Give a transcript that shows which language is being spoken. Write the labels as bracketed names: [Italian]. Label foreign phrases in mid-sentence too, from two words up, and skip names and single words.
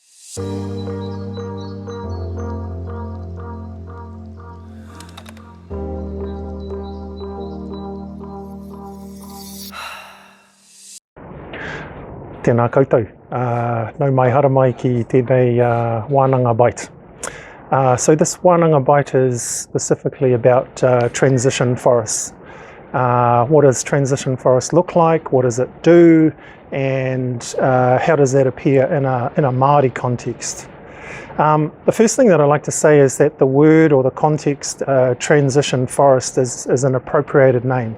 [Māori] Tēnā koutou. Nau mai hara mai ki tēnei Wananga bite. [English] So this Wananga bite is specifically about transition forests. What does transition forest look like? What does it do? And how does that appear in a Māori context? The first thing that I like to say is that the word or the context transition forest is an appropriated name.